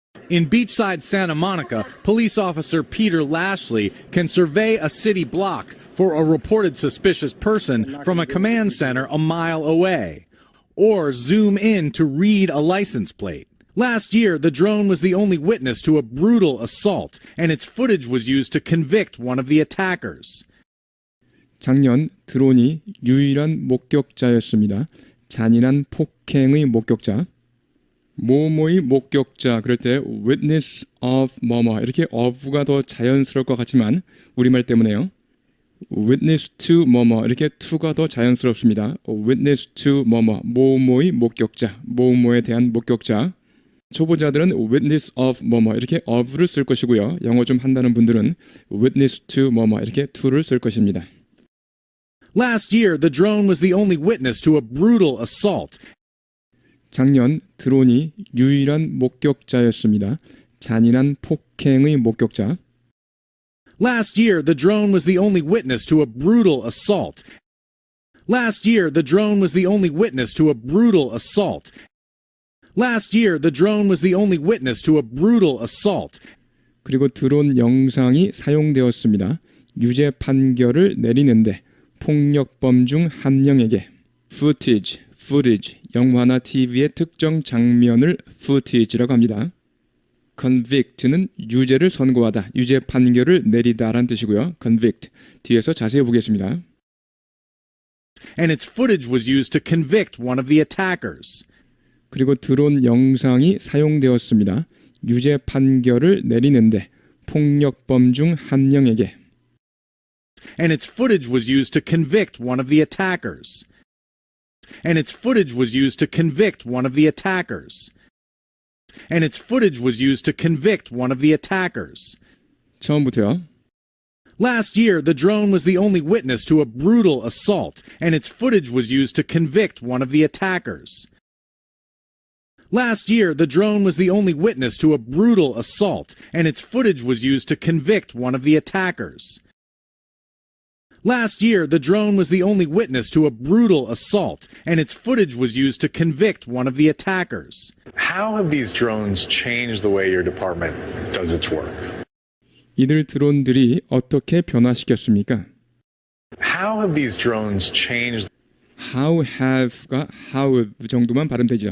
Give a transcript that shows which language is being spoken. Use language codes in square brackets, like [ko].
[en] In beachside Santa Monica, police officer Peter Lashley can survey a city block for a reported suspicious person from a command center a mile away, or zoom in to read a license plate. Last year, the drone was the only witness to a brutal assault, and its footage was used to convict one of the attackers. [ko] 작년 드론이 유일한 목격자였습니다. 잔인한 폭행의 목격자. 뭐뭐의 목격자 그럴 때 witness of 뭐뭐 이렇게 of가 더 자연스러울 것 같지만 우리말 때문에요. witness to 뭐뭐 이렇게 to가 더 자연스럽습니다. witness to 뭐뭐 뭐뭐의 목격자 뭐뭐에 대한 목격자. 초보자들은 witness of 뭐뭐 이렇게 of를 쓸 것이고요. 영어 좀 한다는 분들은 witness to 뭐뭐 이렇게 to를 쓸 것입니다. [en] Last year, the drone was the only witness to a brutal assault. [ko] 작년 드론이 유일한 목격자였습니다. 잔인한 폭행의 목격자. [en] Last year, the drone was the only witness to a brutal assault. Last year, the drone was the only witness to a brutal assault. Last year, the drone was the only witness to a brutal assault. [ko] 그리고 드론 영상이 사용되었습니다. 유죄 판결을 내리는데 폭력범 중 한 명에게 footage, 영화나 TV의 특정 장면을 footage라고 합니다. convict는 유죄를 선고하다, 유죄 판결을 내리다란 뜻이고요. convict, 뒤에서 자세히 보겠습니다. [en] And its footage was used to convict one of the attackers. [ko] 그리고 드론 영상이 사용되었습니다. 유죄 판결을 내리는데 폭력범 중 한 명에게 [en] And its footage was used to convict one of the attackers. And its footage was used to convict one of the attackers. And its footage was used to convict one of the attackers. [ko] 처음부터요. [en] Last year, the drone was the only witness to a brutal assault, and its footage was used to convict one of the attackers. Last year, the drone was the only witness to a brutal assault, and its footage was used to convict one of the attackers. Last year, the drone was the only witness to a brutal assault, and its footage was used to convict one of the attackers. How have these drones changed the way your department does its work? [ko] 이들 드론들이 어떻게 변화시켰습니까? [en] How have these drones changed? How have [ko] 가 how 정도만 발음되죠.